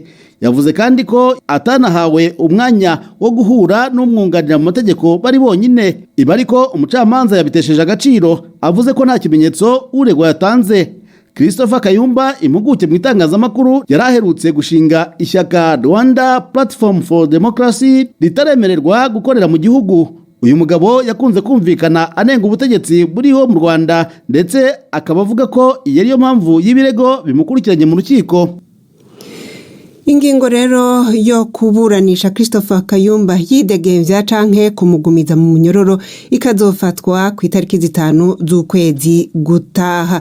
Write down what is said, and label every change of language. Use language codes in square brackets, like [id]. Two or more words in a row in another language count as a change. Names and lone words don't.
[rw] Yavuze kandi ko atanahawe umwanya wo guhura n'umwunganira mu mategeko bari bonyine. Ibi ariko umucamanza yabitesheje agaciro avuze ko nta kimenyetso uregwa yatanze. Christopher Kayumba, impuguke mu itangazamakuru, yaraherutse gushinga ishyaka Rwanda Platform for Democracy ritaremererwa gukorera mu gihugu. Uyu mugabo yakunze kumvikana anenga ubutegetsi buriho mu Rwanda ndetse akaba avuga ko iyo ariyo mpamvu y'ibirego bimukurikiranye mu rukiko. [rn] Ingingo rero yo kuburanisha Christopher Kayumba yidegemvya canke kumugumiza mu munyororo ikazofatwa ku itariki 5 z'ukwezi gutaha.